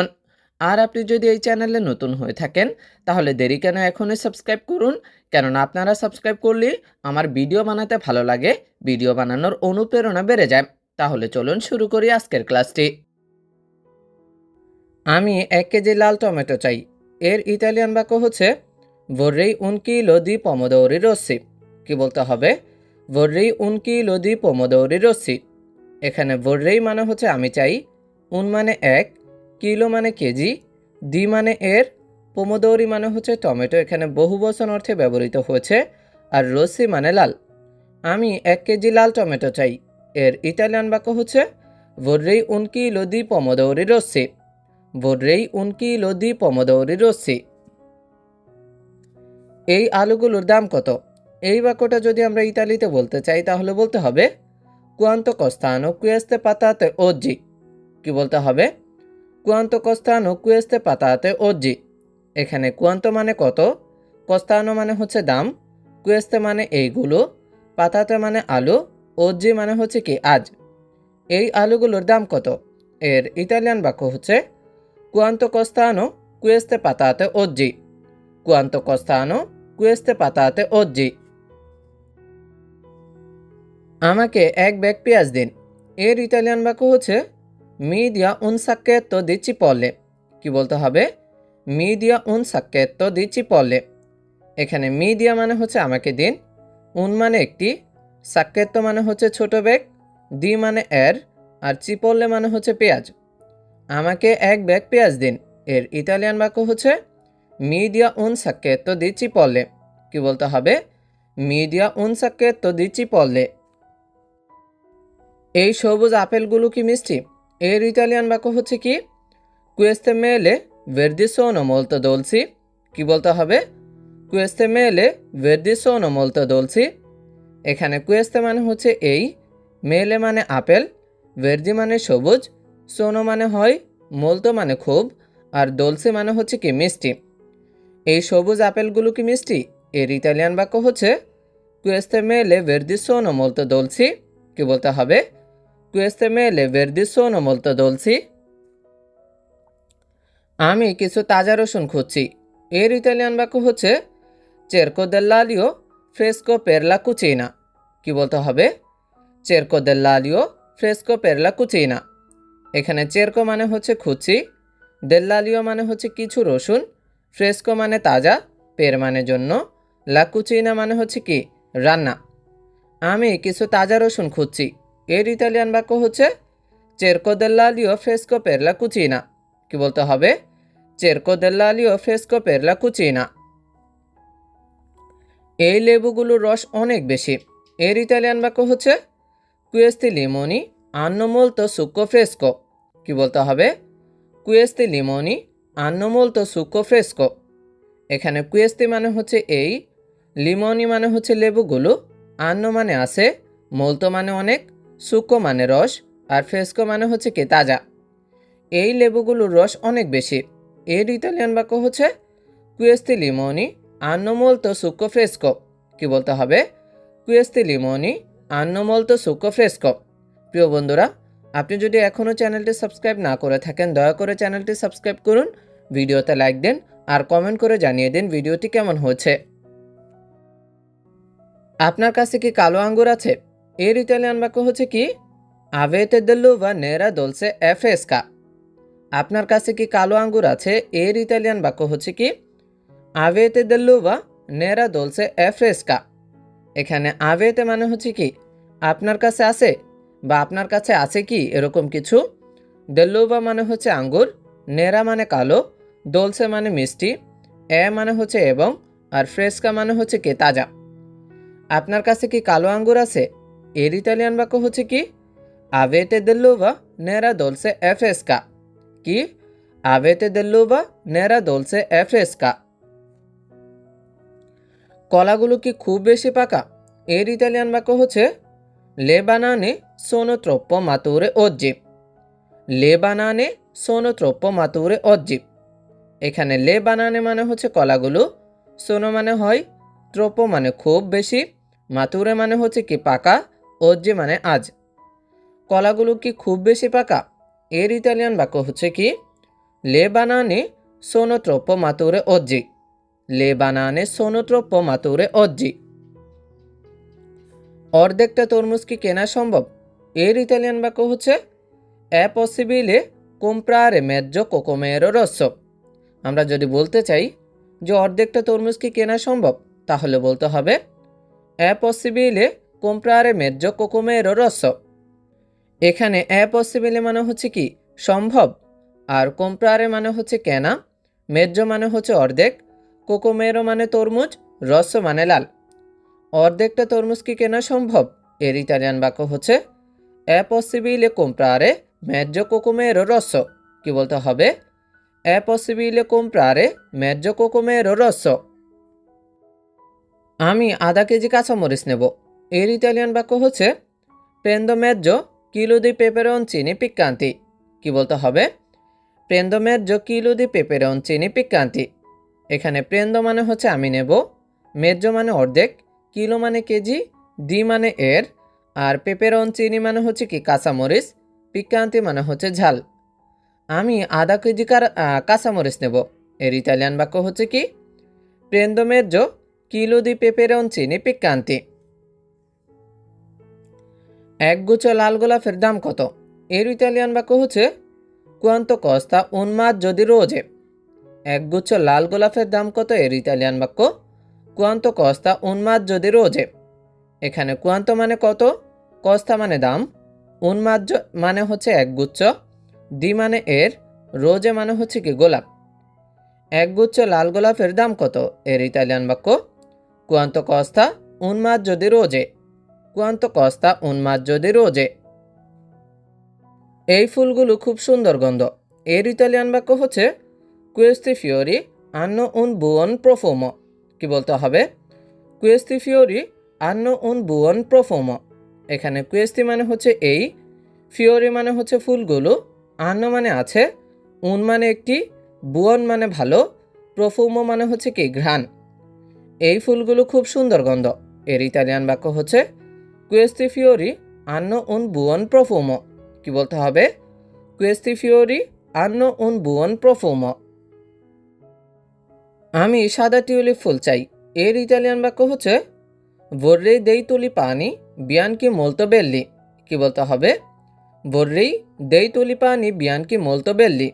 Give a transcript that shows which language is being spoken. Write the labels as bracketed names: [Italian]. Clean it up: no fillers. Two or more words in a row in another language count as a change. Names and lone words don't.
[Bangla] আর আপনি যদি এই চ্যানেলে নতুন হয়ে থাকেন, তাহলে দেরি কেন, এখনই সাবস্ক্রাইব করুন। কেননা আপনারা সাবস্ক্রাইব করলেই আমার ভিডিও বানাতে ভালো লাগে, ভিডিও বানানোর অনুপ্রেরণা বেড়ে যায়। তাহলে চলুন শুরু করি আজকের ক্লাসটি। আমি 1 কেজি লাল টমেটো চাই। এর ইতালিয়ান বাক্য হচ্ছে [Italian] vorrei un chilo di pomodori rossi। [Bangla] কি বলতে হবে? [Italian] vorrei un chilo di pomodori rossi। [Bangla] এখানে vorrei মানে হচ্ছে আমি চাই, un মানে এক, কিলো মানে কেজি, দি মানে এর, পোমোদৌরি মানে হচ্ছে টমেটো, এখানে বহুবচন অর্থে ব্যবহৃত হয়েছে, আর রসি মানে লাল। আমি 1 কেজি লাল টমেটো চাই। এর ইতালিয়ান বাক্য হচ্ছে [Italian] vorrei un chilo di pomodori rossi। vorrei un chilo di pomodori rossi। [Bangla] এই আলুগুলোর দাম কত? এই বাক্যটা যদি আমরা ইতালিতে বলতে চাই, তাহলে বলতে হবে [Italian] quanto costano queste patate oggi। [Bangla] কি বলতে হবে? [Italian] quanto costano queste patate oggi। [Bangla] এখানে quanto মানে কত, costano মানে হচ্ছে দাম, queste মানে এইগুলো, পাতাতে মানে আলু, oggi মানে হচ্ছে কি আজ। এই আলুগুলোর দাম কত? এর ইতালিয়ান বাক্য হচ্ছে [Italian] quanto costano queste patate oggi। quanto costano queste patate oggi। [Bangla] আমাকে 1 ব্যাগ পেঁয়াজ দিন। এর ইতালিয়ান বাক্য হচ্ছে [Italian] mi dia un sacchetto di cipolle। [Bangla] কি বলতে হবে? [Italian] mi dia un sacchetto di cipolle। [Bangla] এখানে [Italian] mi dia [Bangla] মানে হচ্ছে আমাকে দিন, un মানে একটি, sacchetto মানে হচ্ছে ছোট ব্যাগ, দি মানে এর, আর চিপল্লে মানে হচ্ছে পেঁয়াজ। আমাকে 1 ব্যাগ পেঁয়াজ দিন। এর ইতালিয়ান বাক্য হচ্ছে [Italian] mi dia un sacchetto di cipolle। [Bangla] কি বলতে হবে? [Italian] mi dia un sacchetto di cipolle। [Bangla] এই সবুজ আপেলগুলো কি মিষ্টি? এর ইতালিয়ান বাক্য হচ্ছে কি [Italian] queste mele verdi sono molto dolci। [Bangla] কি বলতে হবে? [Italian] queste mele verdi sono molto dolci। [Bangla] এখানে queste মানে হচ্ছে এই, মেলে মানে আপেল, verdi মানে সবুজ, sono মানে হয়, molto মানে খুব, আর dolci মানে হচ্ছে কি মিষ্টি। এই সবুজ আপেলগুলো কি মিষ্টি? এর ইতালিয়ান বাক্য হচ্ছে [Italian] queste mele verdi sono molto dolci। [Bangla] কি বলতে হবে? [Italian] queste mele verdi sono molto dolci। [Bangla] আমি কিছু তাজা রসুন খুঁজছি। এর ইতালিয়ান বাক্য হচ্ছে [Italian] cerco dell'aglio fresco per la cucina। [Bangla] কি বলতে হবে? [Italian] cerco dell'aglio fresco per la cucina। [Bangla] এখানে cerco মানে হচ্ছে খুঁজছি, dell'aglio মানে হচ্ছে কিছু রসুন, fresco মানে তাজা, per মানে জন্য, [Italian] la cucina [Bangla] মানে হচ্ছে কি রান্না। আমি কিছু তাজা রসুন খুঁজছি। এর ইতালিয়ান বাক্য হচ্ছে [Italian] cerco dell'aglio fresco per la cucina। [Bangla] কি বলতে হবে? [Italian] cerco dell'aglio fresco per la cucina। [Bangla] এই লেবুগুলোর রস অনেক বেশি। এর ইতালিয়ান বাক্য হচ্ছে [Italian] questi limoni hanno molto succo fresco। [Bangla] কি বলতে হবে? [Italian] questi limoni hanno molto succo fresco। [Bangla] এখানে questi মানে হচ্ছে এই, লিমনি মানে হচ্ছে লেবুগুলো, hanno মানে আছে, molto মানে অনেক, succo মানে রস, আর fresco মানে হচ্ছে কি তাজা। এই লেবুগুলোর রস অনেক বেশি। এর ইতালিয়ান বাক্য হচ্ছে [Italian] questi limoni hanno molto succo fresco। [Bangla] কি বলতে হবে? [Italian] questi limoni hanno molto succo fresco। [Bangla] প্রিয় বন্ধুরা, আপনি যদি এখনও চ্যানেলটি সাবস্ক্রাইব না করে থাকেন, দয়া করে চ্যানেলটি সাবস্ক্রাইব করুন, ভিডিওতে লাইক দিন, আর কমেন্ট করে জানিয়ে দিন ভিডিওটি কেমন হয়েছে। আপনার কাছে কি কালো আঙ্গুর আছে? এর ইতালিয়ান বাক্য হচ্ছে কি [Italian] avete dell'uva nera dolce e fresca। [Bangla] আপনার কাছে কি কালো আঙ্গুর আছে? এর ইতালিয়ান বাক্য হচ্ছে কি [Italian] avete dell'uva nera dolce e fresca। [Bangla] এখানে avete মানে হচ্ছে কি আপনার কাছে আছে, বা আপনার কাছে আছে কি এরকম কিছু, dell'uva মানে হচ্ছে আঙ্গুর, nera মানে কালো, dolce মানে মিষ্টি, e মানে হচ্ছে এবং, আর fresca মানে হচ্ছে কি তাজা। আপনার কাছে কি কালো আঙ্গুর আছে? এর ইতালিয়ান বাক্য হচ্ছে কি [Italian] avete dell'uva nera dolce e fresca। কি avete dell'uva nera dolce e fresca। [Bangla] কলাগুলো কি খুব বেশি পাকা? এর ইতালিয়ান বাক্য হচ্ছে [Italian] le banane sono troppo mature oggi। le banane sono troppo mature oggi। [Bangla] এখানে [Italian] le banane [Bangla] মানে হচ্ছে কলাগুলো, sono মানে হয়, troppo মানে খুব বেশি, mature মানে হচ্ছে কি পাকা, oggi মানে আজ। কলাগুলো কি খুব বেশি পাকা? এর ইতালিয়ান বাক্য হচ্ছে কি [Italian] le banane sono troppo mature oggi। le banane sono troppo mature oggi। [Bangla] অর্ধেকটা তরমুজ কি কেনা সম্ভব? এর ইতালিয়ান বাক্য হচ্ছে [Italian] è possibile comprare mezzo cocomero rosso। [Bangla] আমরা যদি বলতে চাই যে অর্ধেকটা তরমুজ কি কেনা সম্ভব, তাহলে বলতে হবে [Italian] è possibile comprare mezzo cocomero rosso। [Bangla] এখানে [Italian] è possibile [Bangla] মানে হচ্ছে কি সম্ভব, আর comprare মানে হচ্ছে কেনা, mezzo মানে হচ্ছে অর্ধেক, cocomero মানে তরমুজ, rosso মানে লাল। অর্ধেকটা তরমুজ কি কেনা সম্ভব? এর ইতালিয়ান বাক্য হচ্ছে [Italian] è possibile comprare mezzo cocomero rosso। [Bangla] কি বলতে হবে? [Italian] è possibile comprare mezzo cocomero rosso। [Bangla] আমি আধা কেজি কাঁচামরিচ নেব। এর ইতালিয়ান বাক্য হচ্ছে [Italian] prendo mezzo chilo di peperoncini piccanti। [Bangla] কি বলতে হবে? [Italian] prendo mezzo chilo di peperoncini piccanti। [Bangla] এখানে prendo মানে হচ্ছে আমি নেব, mezzo মানে অর্ধেক, কিলো মানে কেজি, দি মানে এর, আর পেপেরনচিনি মানে হচ্ছে কি কাঁচামরিচ, পিক্কান্তি মানে হচ্ছে ঝাল। আমি আধা কেজি কাঁচামরিচ নেব। এর ইতালিয়ান বাক্য হচ্ছে কি [Italian] prendo mezzo chilo di peperoncini piccanti। [Bangla] একগুচ্ছ লাল গোলাপের দাম কত? এর ইতালিয়ান বাক্য হচ্ছে [Italian] quanto costa un mazzo di rose। [Bangla] একগুচ্ছ লাল গোলাপের দাম কত? এর ইতালিয়ান বাক্য [Italian] quanto costa un mazzo di rose। [Bangla] এখানে quanto মানে কত, costa মানে দাম, [Italian] un mazzo [Bangla] মানে হচ্ছে একগুচ্ছ, দি মানে এর, রোজে মানে হচ্ছে কি গোলাপ। একগুচ্ছ লাল গোলাপের দাম কত? এর ইতালিয়ান বাক্য [Italian] quanto costa un mazzo di rose। quanto costa un mazzo di rose। [Bangla] এই ফুলগুলো খুব সুন্দর গন্ধ। এর ইতালিয়ান বাক্য হচ্ছে [Italian] questi fiori hanno un buon profumo। [Bangla] কি বলতে হবে? [Italian] questi fiori hanno un buon profumo। [Bangla] এখানে questi মানে হচ্ছে এই, fiori মানে হচ্ছে ফুলগুলো, hanno মানে আছে, un মানে একটি, buon মানে ভালো, profumo মানে হচ্ছে কি ঘ্রাণ। এই ফুলগুলো খুব সুন্দর গন্ধ। এর ইতালিয়ান বাক্য হচ্ছে [Italian] questi fiori hanno un buon profumo। [Bangla] কি বলতে হবে? [Italian] questi fiori hanno un buon profumo। [Bangla] আমি সাদা টিউলিপ ফুল চাই। এর ইতালিয়ান বাক্য হচ্ছে [Italian] vorrei dei tulipani bianchi molto belli। [Bangla] কি বলতে হবে? [Italian] vorrei dei tulipani bianchi molto belli।